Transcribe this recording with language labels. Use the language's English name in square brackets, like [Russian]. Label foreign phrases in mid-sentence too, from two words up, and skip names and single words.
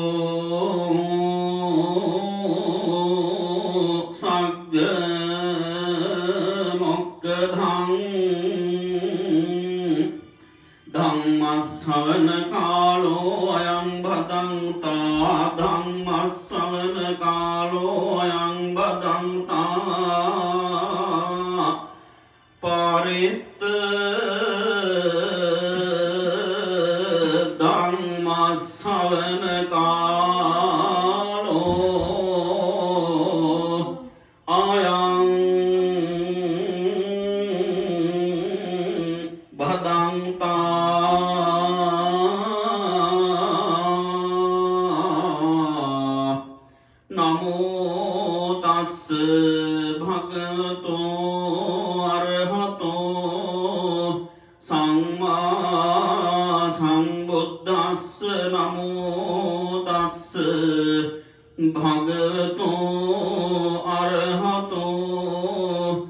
[Pali] සග්ග මොක්ඛදං ධම්මස්සවන කාලෝ අයං භදංතා ධම්මස්සවන කාලෝ අයං භදංතා පරිත්ත සවන කාලෝ අයං භදංතා නමෝ තස්ස භගවතෝ අරහතෝ සම්මා සම්බුද්දස්ස නමෝ තස්ස භගවතෝ අරහතෝ